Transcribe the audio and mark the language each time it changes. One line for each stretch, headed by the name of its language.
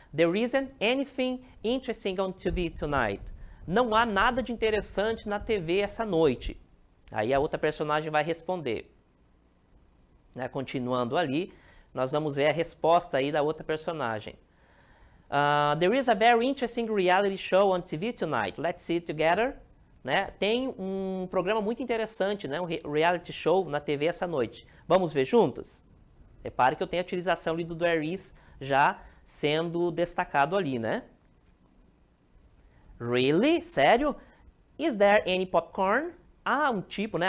English: There isn't anything interesting on TV tonight.
Portuguese: Não há nada de interessante na TV essa noite. Aí a outra personagem vai responder. Né, continuando ali, nós vamos ver a resposta aí da outra personagem.
English: There is a very interesting reality show on TV tonight. Let's see it together. Né?
Portuguese: Tem um programa muito interessante, né, um reality show na TV essa noite. Vamos ver juntos? Repare que eu tenho a utilização ali do there is já sendo destacado ali, né?
English: Really?
Portuguese: Sério?
English: Is there any popcorn?
Portuguese: Ah, um tipo, né?